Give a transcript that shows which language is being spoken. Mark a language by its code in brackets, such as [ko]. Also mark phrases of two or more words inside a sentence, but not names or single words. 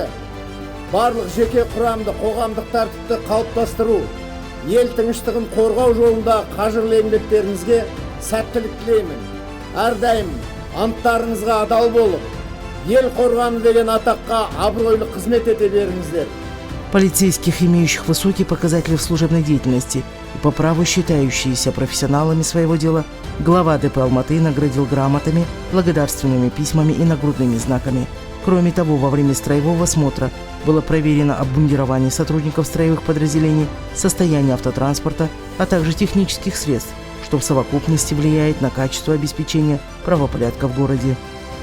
[kk] Барлық жеке құрамды қоғамдық тәртіпті қалыптастыру, ел тыныштығын қорғау жолында қажырлы еңбектеріңізге сәттілік тілеймін. Әрдайым анттарыңызға адал болып, ел қорғаны деген атаққа абыройлы қызмет ете беріңіздер. [ru] Полицейских, имеющих высокие показатели в служебной деятельности и по праву считающиеся профессионалами своего дела, глава ДП Алматы наградил грамотами, благодарственными письмами и нагрудными знаками. Кроме того, во время строевого осмотра было проверено обмундирование сотрудников строевых подразделений, состояние автотранспорта, а также технических средств, что в совокупности влияет на качество обеспечения правопорядка в городе.